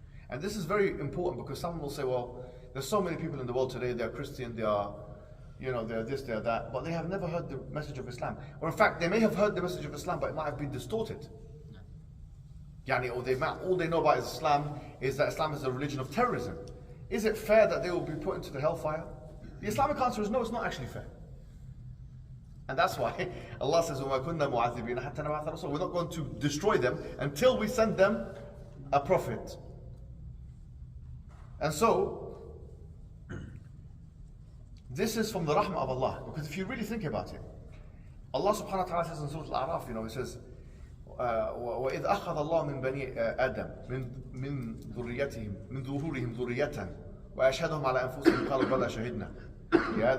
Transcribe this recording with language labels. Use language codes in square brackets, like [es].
[en] And this is very important because someone will say, well, there's so many people in the world today, they're Christian, they are, they're this, they're that, but they have never heard the message of Islam. Or in fact, they may have heard the message of Islam, but it might have been distorted. Or all they know about Islam is that Islam is a religion of terrorism. Is it fair that they will be put into the hellfire? The Islamic answer is no, it's not actually fair. And that's why Allah says, [ar] وَمَا كُنَّا مُعَذِّبِينَ حَتَّى نَبْعَثَ رَسُولًا. [en] We're not going to destroy them until we send them a prophet. And so, this is from the rahmah of Allah. Because if you really think about it, Allah subhanahu wa ta'ala says in Surah Al-A'raf, He says, [ar] وَإِذْ أَخَذَ اللَّهُ مِنْ بَنِي آدَمَ مِنْ ذُرِّيَّتِهِمْ مِنْ ظُهُورِهِمْ ذُرِّيَّةً وَأَشْهَدُهُمْ عَلَى أَنفُسِهِمْ قَالُوا بَلَى شَهِدْنَا.